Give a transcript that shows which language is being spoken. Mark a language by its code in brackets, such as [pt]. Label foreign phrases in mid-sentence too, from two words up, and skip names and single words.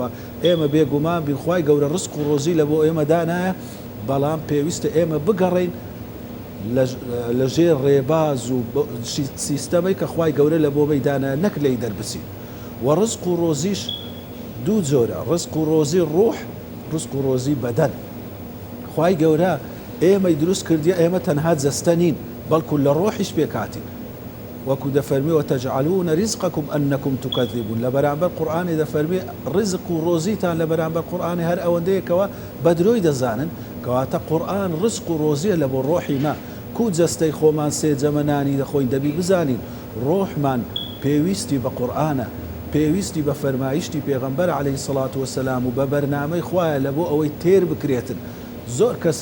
[ckb] ئێمە بێگومان بین خوای گەورە ڕزق و ڕۆزی لە بۆ ئێمە دانایە، بەڵام پێویستە ئێمە بگەڕین لە ژێر ڕێباز و سیستەمەی کە خوای گەورە لە بۆ مەیدانە نەک لێی دەربچین. و ڕزق و ڕۆزیش دوو جۆرە، ڕزق و ڕۆزی ڕوح، ڕزق و ڕۆزی بەدەن. خوای گەورە ئێمەی دروست کردیە ئێمە تەنها جەستە نین بەڵکو لە ڕۆحیش پێکاتین. وەکو دەفەرمی [ar] وتەجعلون رزقكم أنكم تكذبون [ckb] لە بەرامبەر قورئانی دەفەرمی ڕزق و ڕۆزیتان لە بەرامبەر قورئانی هەر ئەوەندەیەکەوە بە درۆی دەزانن کەواتە قورئان ڕزق و ڕۆزیە لە بۆ ڕۆحی ما کو جەستەی خۆمان سێ جەمەنانی دەخۆین دەبی بزانین ڕۆحمان پێویستی بە قورئانە پێویستی بە فەرمایشتی پێغەمبەر [ar] عەلەیهی سەڵات وەسەلام [ckb] و بە بەرنامەی خوایە لە بۆ ئەوەی تێر بکرێتن زۆر کەس